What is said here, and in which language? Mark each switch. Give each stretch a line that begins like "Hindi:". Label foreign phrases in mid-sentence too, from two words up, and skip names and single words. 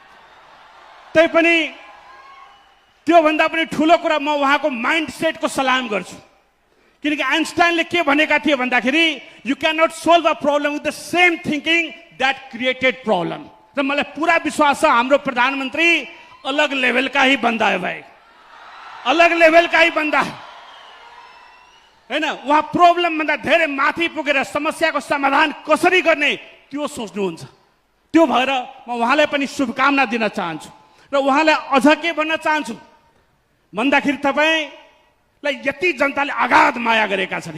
Nepali: तै पनि त्यो भन्दा पनि ठूलो कुरा म उहाँको माइन्डसेटको सलाम गर्छु। किनकि आइन्स्टाइनले के भनेका थिए भन्दाखेरि
English: you can not solve a problem with the same thinking that created problem.
Nepali: र मलाई पूरा विश्वास छ हाम्रो प्रधानमन्त्री
Hindi: अलग लेवल का ही बंदा है भाई, अलग लेवल का ही बंदा हैन।
Nepali: उहाँ प्रब्लम भन्दा धेरै माथि पुगेर समस्याको समाधान कसरी गर्ने त्यो सोच्नुहुन्छ। त्यो भएर म उहाँलाई पनि शुभकामना दिन चाहन्छु। र उहाँलाई अझ के भन्न चाहन्छु भन्दाखेरि तपाईलाई यति जनताले अगाध माया गरेका छन्।